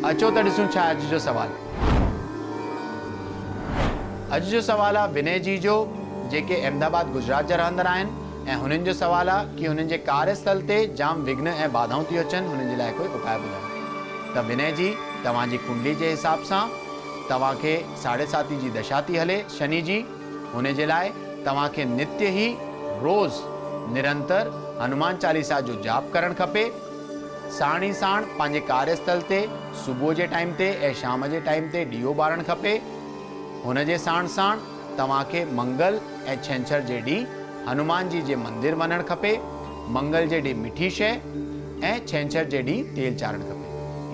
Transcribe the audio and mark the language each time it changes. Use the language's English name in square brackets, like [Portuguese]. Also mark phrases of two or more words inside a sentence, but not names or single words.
[Sindhi] अचो त ॾिसूं छा अॼु जो सवाल। अॼु जो सवाल आहे विनय जी जो, जेके अहमदाबाद गुजरात जा रहंदड़ आहिनि, ऐं हुननि जो सवाल आहे कि हुननि जे कार्यस्थल ते जाम विघ्न ऐं बाधाऊं थी अचनि, हुननि जे लाइ कोई उपाय ॿुधायो। त विनय जी, तव्हांजी कुंडली जे हिसाब सां तव्हांखे 7.5 जी दशा थी हले शनि जी। हुन जे लाइ तव्हांखे नित्य ही रोज़ निरंतर हनुमान चालीसा जो जाप करणु खपे। साण ई साण पंहिंजे कार्यस्थल ते सुबुह जे टाइम ते ऐं शाम जे टाइम ते ॾीओ ॿारणु खपे। हुन जे साण साण तव्हांखे मंगल ऐं छंछर जे ॾींहुं हनुमान जी जे मंदिर वञणु खपे। मंगल जे ॾींहुं मिठी शइ ऐं छंछर जे ॾींहुं तेल चाढ़णु खपे।